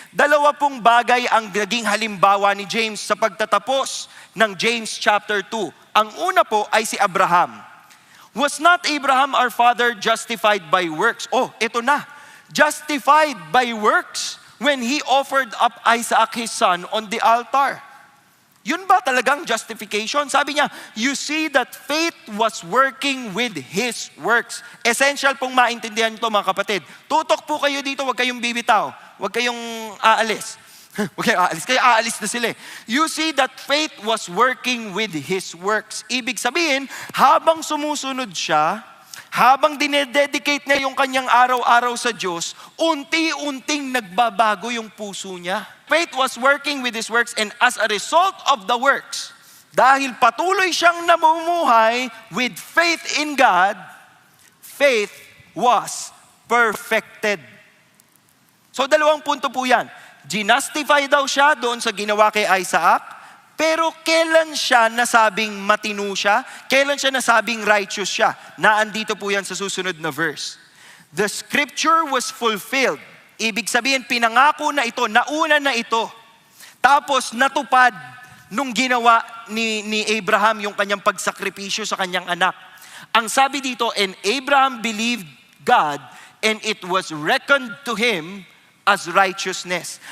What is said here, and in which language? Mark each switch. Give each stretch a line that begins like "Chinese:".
Filipino: 2 bagay ang naging halimbawa ni James sa pagtatapos ng James chapter 2. Ang una po ay si Abraham.
English: Was not Abraham our father justified by works?
Filipino: Oh, ito na.
English: Justified by works when he offered up Isaac his son on the altar.
Filipino: Yun ba talagang justification? Sabi niya,
English: you see that faith was working with his works.
Filipino: Essential pong maintindihan ito mga kapatid. Tutok po kayo dito, huwag kayong bibitaw. Huwag kayong aalis. Huwag kayong aalis. Kaya aalis na sila.
English: You see that faith was working with his works.
Filipino: Ibig sabihin, habang sumusunod siya, habang dinededicate niya yung kanyang araw-araw sa Diyos, unti-unting nagbabago yung puso niya.
English: Faith was working with his works, and as a result of the works,
Filipino: dahil patuloy siyang namumuhay
English: with faith in God, faith was perfected.
Filipino: So 2 punto po yan. Ginastify daw siya doon sa ginawa kay Isaac, pero kailan siya nasabing matino siya? Kailan siya nasabing righteous siya? Naandito po yan sa susunod na verse.
English: The scripture was fulfilled.
Filipino: Ibig sabihin, pinangako na ito, nauna na ito. Tapos natupad nung ginawa ni Abraham yung kanyang pagsakripisyo sa kanyang anak. Ang sabi dito,
English: and Abraham believed God, and it was reckoned to him as righteousness.